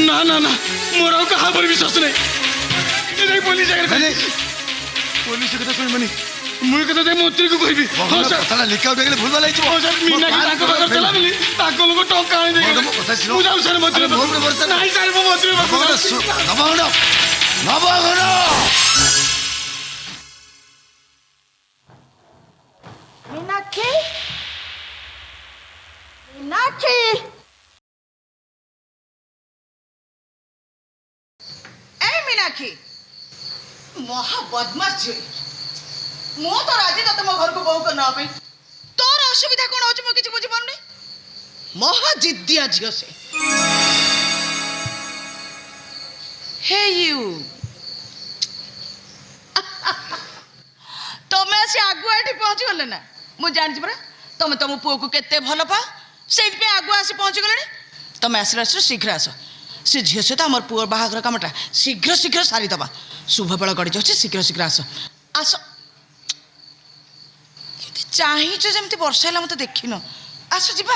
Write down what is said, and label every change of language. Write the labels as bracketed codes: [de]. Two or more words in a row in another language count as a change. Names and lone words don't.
[or] ନା ନା ନା, ମୋର ଆଉ କାହା ଉପରେ ବିଶ୍ୱାସ ନାହିଁ। ପୋଲିସ ଆଗରେ ପୋଲିସ କଥା ଶୁଣିବନି। ମୁଁ କଥା ଯାଇ ମନ୍ତ୍ରୀକୁ କହିବି ହଁ ସାର୍ କଥାଟା [en] leak out [or] ହେଇଗଲେ ଭୁଲ ଭାଲ ହେଇଯିବ ହଁ ସାର୍ ମୀନାକ୍ଷୀ ତାଙ୍କ ପାଖରେ ଥିଲା ବୋଲି ତାଙ୍କ ଲୋକ ଟଙ୍କା ଆଣି ଦେଇଗଲେ ମୋ କଥା ଶୁଣ। ମୁଁ ଯାଉ ସାର୍ ମନ୍ତ୍ରୀ ଆରେ ମୋ ଉପରେ ଭରସା ନାହିଁ। ନାହିଁ ସାର୍ ମୁଁ ମନ୍ତ୍ରୀ ପାଖକୁ ଯାଉଛି। ନବଘନ ମୀନାକ୍ଷୀ ମୀନାକ୍ଷୀ ଏଇ ମୀନାକ୍ଷୀ ମହା ବଦମାସ ଝିଅ ମୁଁ ତ ରାଜି ତତେ ମୋ ଘରକୁ ବୋହୂ କରି ନେବା ପାଇଁ ତୋର ଅସୁବିଧା କ'ଣ ହଉଛି ମୁଁ କିଛି ବୁଝିପାରୁନି ମହା ଜିଦ୍ଦିଆ ଝିଅ ସେ [en] hey you [or] ତମେ ଆସି ଆଗୁଆ ଏଠି ପହଞ୍ଚିଗଲେ ନା ମୁଁ ଜାଣିଛି ପରା ତମେ ତମ ପୁଅକୁ କେତେ ଭଲ ପାଅ ସେଇଥିପାଇଁ ଆଗୁଆ ଆସି ପହଞ୍ଚିଗଲେଣି ତମେ ଆସିଲା ଶୀଘ୍ର ଆସ ସେ ଝିଅ ସହିତ ଆମର ପୁଅ ବାହାଘର କାମଟା ଶୀଘ୍ର ଶୀଘ୍ର ସାରିଦେବା ଶୁଭ ବେଳ ଗଡ଼ି ଯାଉଛି ଶୀଘ୍ର ଶୀଘ୍ର ଆସ ଆସ ଚାହିଁଛ ଯେମିତି ବର୍ଷା ହେଲା ମତେ ଦେଖିନ ଆସ ଯିବା